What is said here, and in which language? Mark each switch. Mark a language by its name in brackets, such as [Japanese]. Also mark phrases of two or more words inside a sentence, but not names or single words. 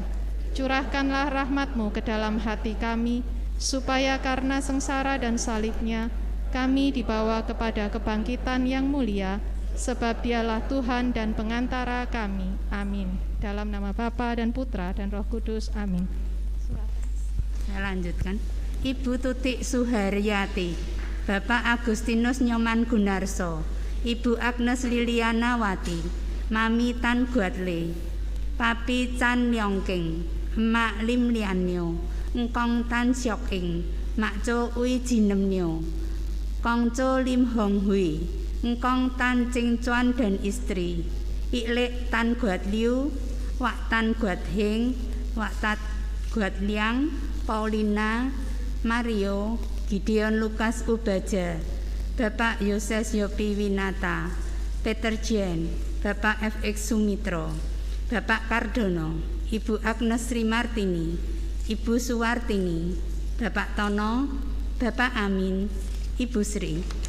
[Indonesian] Curahkanlah rahmat-Mu ke dalam hati kami, supaya karena sengsara dan salibnya, kami dibawa kepada kebangkitan yang mulia, sebab Dialah Tuhan dan pengantara kami. Amin. Dalam nama Bapa dan Putra dan Roh Kudus. Amin. Saya lanjutkan. Ibu Tutik Suharyati, Bapak Agustinus Nyoman Gunarso, Ibu Agnes Liliana Wati, Mami Tan Guatle, Papi Chan Leongking, Emak Lim Lianyo, Engkong Tan Siok Ing, Mak Cho Ui Jinem Nyo, Kong Cho Lim Hong Hui, Engkong Tan Ching Chuan dan istri, Iklek Tan Guat Liu, Wak Tan Guat Heng, Wak Tat Guat Liang, Paulina, Mario, Gideon Lukas Ubaja, Bapak Yoses Yopi Winata, Peter Jen, Bapak FX Sumitro, Bapak Kardono, Ibu Agnes Sri Martini, Ibu Suwartini, Bapak Tono, Bapak Amin, Ibu Sri,